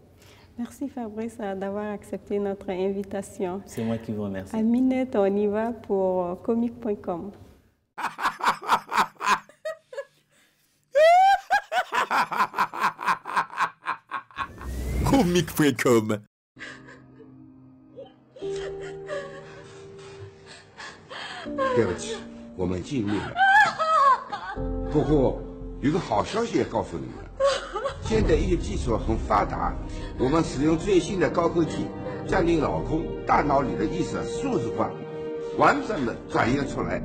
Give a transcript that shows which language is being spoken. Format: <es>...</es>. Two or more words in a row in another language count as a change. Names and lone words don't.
<fr>Merci Fabrice d'avoir accepté notre invitation. C'est moi qui vous remercie. Aminette, on y va pour comic.com. comic.com</fr> <zh>对不起，我们尽力了。不过，有个好消息也告诉你们，现在医学技术很发达，我们使用最新的高科技，将你老公大脑里的意识数字化，完整的转移了出来。</zh>